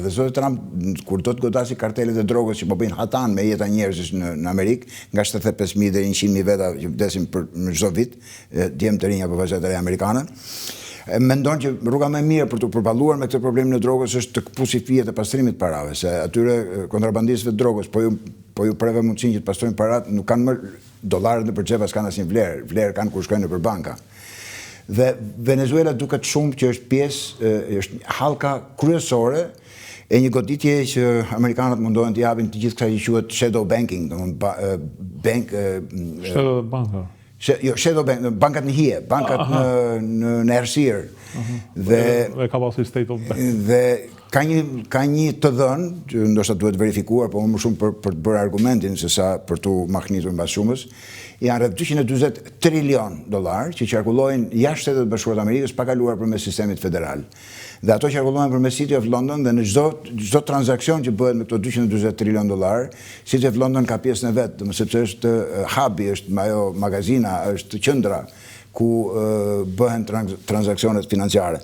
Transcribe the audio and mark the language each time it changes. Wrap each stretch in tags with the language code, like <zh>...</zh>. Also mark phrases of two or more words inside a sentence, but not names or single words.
<sq>Dhe zoti Trump, kur do të godasi kartelet e drogës që po bëjnë hatan me jeta njerëzish në Amerikë, nga 75.000 deri 100.000 veta që vdesin në çdo vit, djemë të rinj apo vajza të re amerikane, mendon që rruga më e mirë për të përballuar me këtë problem në drogës është të këpusi fijet e pastrimit parave, se atyre kontrabandistëve të drogës, po ju preve mundësinë që të pastrojnë parat, nuk kanë më dollarët në përxhepa, s'kanë asnjë vlerë, vlerë kanë kur shkojnë nëpër banka. Dhe Venezuela duket shumë që është pjesë, është hallka kryesore e një goditje që amerikanët mundohen të japin të gjithë kësaj që quhet</sq> <en>shadow banking, Shadow banka. Shadow bank,</en> <sq>bankat në hije, bankat në errësirë. Dhe ka pasur</sq> <en>state of bank.</en> <sq>Dhe ka një të dhënë, që ndoshta duhet verifikuar, po më shumë për të bërë argumentin se sa për tu mahnitur mbas shumës, janë rreth $240 trilion që qarkullojnë jashtë Shtetet Bashkuara të Amerikës pa kaluar përmes sistemit federal. Dhe ato qarkullohen përmes City of London dhe në çdo transakcion që bëhet me këto $240 trilion, City of London ka pjesën e vet, sepse është hubi, është ajo magazina, është qendra ku bëhen transaksionet financiare.</sq>